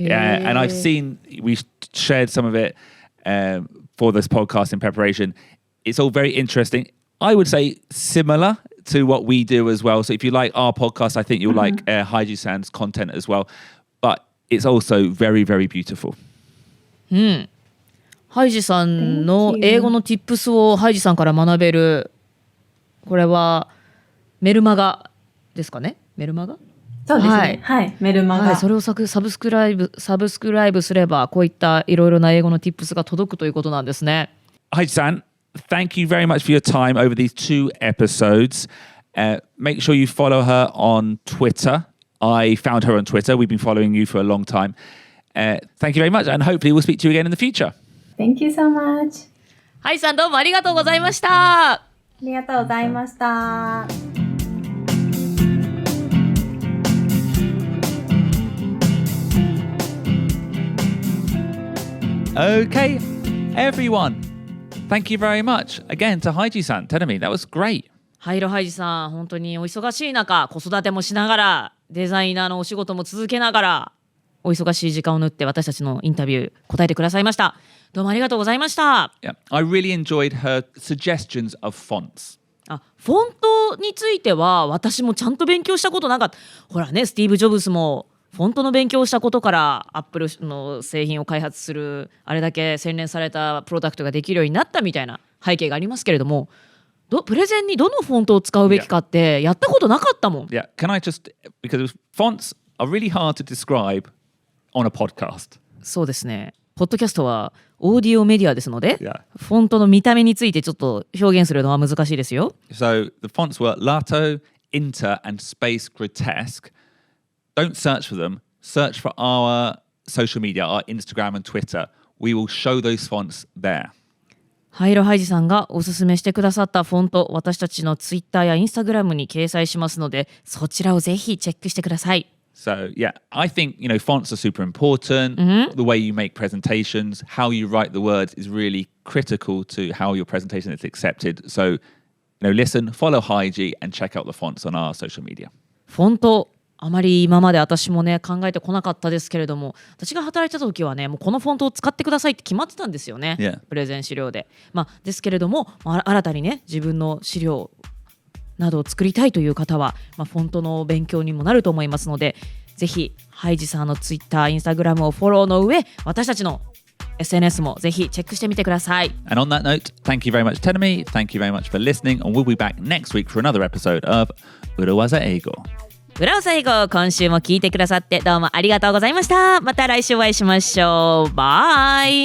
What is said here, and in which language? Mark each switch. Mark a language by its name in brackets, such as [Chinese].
[English] And I've seen, we shared some of it for this podcast in preparation. It's all very interesting. I would say similar to what we do as well. So if you like our podcast, I think you'll like Haiji-san's content as well. But it's also very, very beautiful. [Japanese] ハイジさんの英語の tips をハイジさんから学べる。これはメルマガですかね。メルマガ？そうですね。はい、メルマガ。はい、それをサブスクライブすればこういったいろいろな英語の tips が届くということなんですね。 [English] Haiji-san, thank you very much for your time over these 2 episodes. Make sure you follow her on Twitter. I found her on Twitter. We've been following you for a long time. Thank you very much, and hopefully we'll speak to you again in the future. Thank you so much. [Japanese] ハイさんどうもありがとうございました。ありがとうございました。 [English] Okay, everyone. Thank you very much again to Haiji-san. Telling me that was great. [Japanese] ハイロハイジさん、本当にお忙しい中、子育てもしながら、デザイナーのお仕事も続けながら、お忙しい時間を縫って私たちのインタビュー答えてくださいました。どうもありがとうございました。 [English] Yeah, I really enjoyed her suggestions of fonts. [Japanese] フォントについては私もちゃんと勉強したことなかった。ほらね、スティーブ・ジョブズもフォントの勉強をしたことからアップルの製品を開発するあれだけ洗練されたプロダクトができるようになったみたいな背景がありますけれども、プレゼンにどのフォントを使うべきかってやったことなかったもん。 [English] Yeah, can I just, because fonts are really hard to describe on a podcast. [Japanese] そうですね。ポッドキャストはオーディオメディアですので、 [English] Yeah. [Japanese] フォントの見た目についてちょっと表現するのは難しいですよ。 [English] So the fonts were Lato, Inter, and Space Grotesque. Don't search for them. Search for our social media, our Instagram and Twitter. We will show those fonts there. [Japanese] ハイロハイジさんがおすすめしてくださったフォント、私たちのツイッターやインスタグラムに掲載しますので、そちらをぜひチェックしてください。 [English] So yeah, I think, fonts are super important. The way you make presentations, how you write the words is really critical to how your presentation is accepted. So, listen, follow Haiji and check out the fonts on our social media. [Japanese] フォント、あまり今まで私もね考えてこなかったですけれども、私が働いてた時はねもうこのフォントを使ってくださいって決まってたんですよね、 [English] Yeah. [Japanese] プレゼン資料で。ですけれども、新たにね自分の資料などを作りたいという方は、フォントの勉強にもなると思いますので、ぜひハイジさんのツイッター、インスタグラムをフォローの上、私たちの SNS もぜひチェックしてみてください。 [English] And on that note, thank you very much, Tenemi. Thank you very much for listening, and we'll be back next week for another episode of 裏技英語。 [Japanese] 裏技英語、今週も聞いてくださってどうもありがとうございました。また来週お会いしましょう。バイ。